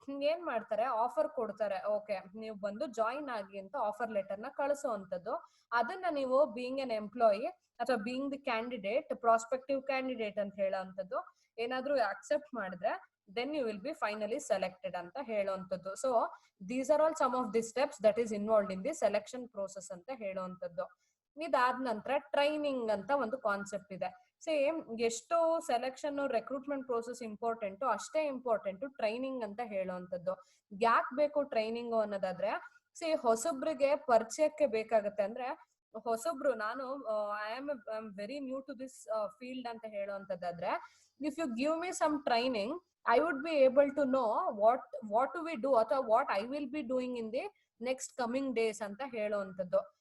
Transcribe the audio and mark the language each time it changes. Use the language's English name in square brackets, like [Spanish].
[Kannada] ಏನ್ ಮಾಡ್ತಾರೆ, ಆಫರ್ ಕೊಡ್ತಾರೆ, ಓಕೆ ನೀವು ಬಂದು ಜಾಯಿನ್ ಆಗಿ ಅಂತ ಆಫರ್ ಲೆಟರ್ ನ ಕಳಿಸುವಂತದ್ದು. ಅದನ್ನ ನೀವು ಬೀಯಿಂಗ್ ಎನ್ ಎಂಪ್ಲಾಯಿ ಅಥವಾ being the candidate, prospective candidate ಅಂತ ಹೇಳುವಂಥದ್ದು ಏನಾದ್ರೂ ಅಕ್ಸೆಪ್ಟ್ ಮಾಡಿದ್ರೆ [English] then you will be finally selected [Kannada] ಅಂತ ಹೇಳುವಂಥದ್ದು. [English] so these are all some of the steps that is involved in the selection process [Kannada] ಅಂತ ಹೇಳುವಂಥದ್ದು. ಇದಾದ ನಂತರ ಟ್ರೈನಿಂಗ್ ಅಂತ ಒಂದು ಕಾನ್ಸೆಪ್ಟ್ ಇದೆ. ಸೇಮ್ ಎಷ್ಟು ಸೆಲೆಕ್ಷನ್ ರೆಕ್ರೂಟ್ಮೆಂಟ್ ಪ್ರೋಸೆಸ್ ಇಂಪಾರ್ಟೆಂಟು, ಅಷ್ಟೇ ಇಂಪಾರ್ಟೆಂಟು ಟ್ರೈನಿಂಗ್ ಅಂತ ಹೇಳುವಂಥದ್ದು. ಯಾಕೆ ಬೇಕು ಟ್ರೈನಿಂಗ್ ಅನ್ನೋದಾದ್ರೆ, ಹೊಸಬ್ರಿಗೆ ಪರಿಚಯಕ್ಕೆ ಬೇಕಾಗತ್ತೆ. ಅಂದ್ರೆ ಹೊಸಬ್ರು, ನಾನು [English] I am very new to this field [Kannada] ಅಂತ ಹೇಳುವಂಥದ್ದಾದ್ರೆ, [English] if you give me some training, I would be able to know what do we do ಅಥವಾ what I will be doing in the next coming days [Kannada] ಅಂತ ಹೇಳುವಂಥದ್ದು.